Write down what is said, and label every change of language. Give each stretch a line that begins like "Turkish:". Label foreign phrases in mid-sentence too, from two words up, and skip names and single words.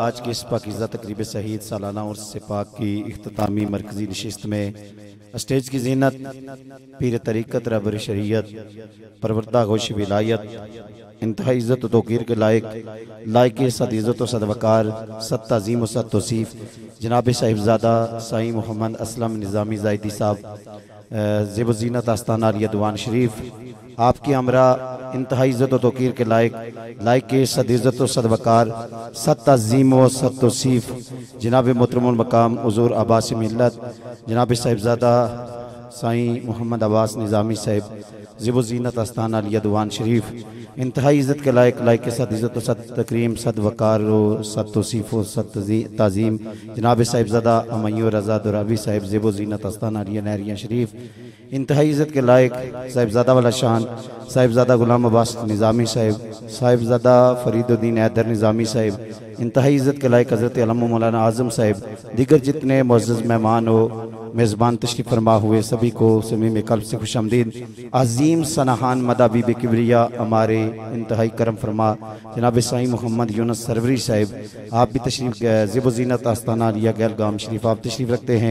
Hindi: आज की इस पाकीज़ा तकरीब शहीद सालाना उर्स से पाक की इख्तितामी मरकज़ी नशिस्त में स्टेज की ज़ीनत पीर तरीक़त रहबर शरीयत परवरदा गोश विलायत इंतहा इज़्ज़त व तौक़ीर के लायक सद इज़्ज़त व सद वक़ार सद तज़ीम व सद तौसीफ़ जनाब साहिबज़ादा साईं मोहम्मद असलम निज़ामी ज़ायदी साहब ज़ेब ज़ीनत आस्ताना आलिया दीवान शरीफ, आपकी हमरा इंतहा इज़्ज़त व तौक़ीर के लायक सद इज़्ज़त व सद वक़ार सद तज़ीम व सद तौसीफ़ जनाब मोहतरमुल मकाम हुज़ूर अब्बास मिल्लत जनाब साहिबज़ादा साईं मोहम्मद अब्बास निज़ामी साहब ज़ेब ज़ीनत आस्ताना आलिया दीवान शरीफ, इंतहाई इज़्ज़त के लायक सद इज़्ज़त व सद तकरीम सद वक़ार व सद तौसीफ़ व सद ताज़ीम जनाब साहिबज़ादा अमैयो रज़ा दुराबी साहिब ज़ेब ज़ीनत आस्ताना आलिया नहरिया शरीफ, इंतहाई इज़्ज़त के लायक साहिबज़ादा वाला शान साहिबज़ादा गुलाम अब्बास निज़ामी साहिब, साहिबज़ादा फरीदुद्दीन हैदर निज़ामी साहिब, इंतहाई इज़्ज़त के लायक हज़रत अलम मौलाना आज़म साहिब, दीगर जितने मुअज़्ज़ज़ मेहमान हो मेज़बान तशरीफ़ फरमा हुए सभी को समीम कल्ब से खुशामदीद। अज़ीम सनाहान मदाबी किबरिया हमारे इंतहाई करम फरमा जनाब साईं मोहम्मद यूनुस सरवरी साहिब, आप भी तशरीफ़ ज़ेब ज़ीनत आस्ताना आलिया गैलगाम शरीफ आप तशरीफ़ रखते हैं।